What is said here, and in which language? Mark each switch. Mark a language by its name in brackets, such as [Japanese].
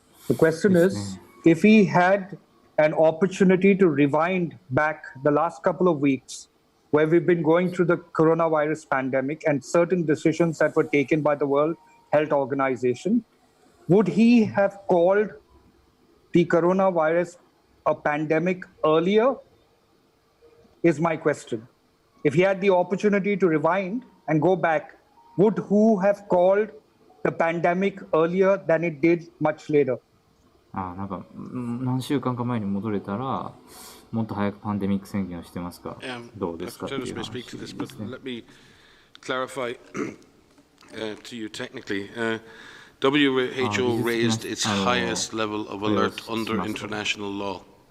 [English] The question is, if he had an opportunity to rewind back the last couple of weeks where we've been going through the coronavirus pandemic and certain decisions that were taken by the World Health Organization, would he have called the coronavirus a pandemic earlier? Is my question. If he had the opportunity to rewind and go back, would who have called the pandemic earlier than it did much later? [Japanese] なんか何週間か前に戻れたらもっと早くパンデミック宣言をしてますかどうですかっていう話ですね。 [English] Let me clarify to you technically. WHO raised its highest level of alert under international law.